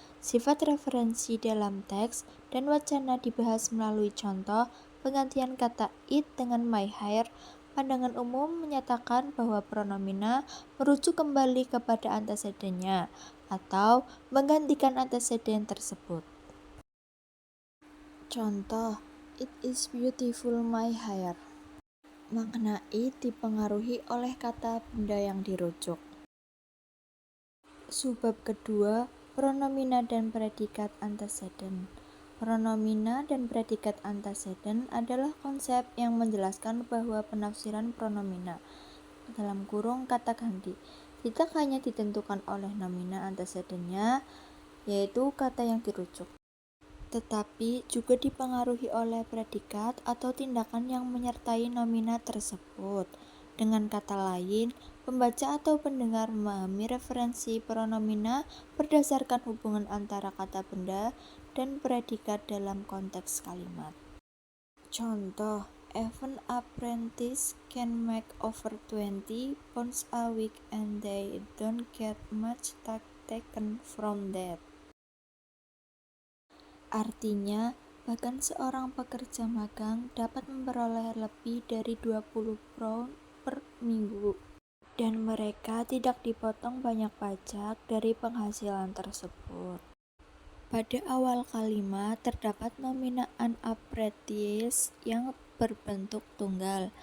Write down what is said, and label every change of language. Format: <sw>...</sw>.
<id>Sifat referensi dalam teks dan wacana dibahas melalui contoh penggantian kata it dengan my hair. Pandangan umum menyatakan bahwa pronomina merujuk kembali kepada antesedennya atau menggantikan anteseden tersebut.</id> <en>Contoh, it is beautiful my hair.</en> <id>Makna it dipengaruhi oleh kata benda yang dirujuk. Subbab kedua, pronomina dan predikat anteseden. Pronomina dan predikat anteseden adalah konsep yang menjelaskan bahwa penafsiran pronomina dalam kurung kata ganti tidak hanya ditentukan oleh nomina antesedennya, yaitu kata yang dirujuk, tetapi juga dipengaruhi oleh predikat atau tindakan yang menyertai nomina tersebut. Dengan kata lain, pembaca atau pendengar memahami referensi pronomina berdasarkan hubungan antara kata benda dan predikat dalam konteks kalimat.</id> <en>Contoh, even apprentices can make over 20 pounds a week and they don't get much tax taken from that.</en> <id>Artinya, bahkan seorang pekerja magang dapat memperoleh lebih dari 20 pound per minggu, dan mereka tidak dipotong banyak pajak dari penghasilan tersebut. Pada awal kalimat terdapat nomina unapprentice yang berbentuk tunggal.</id>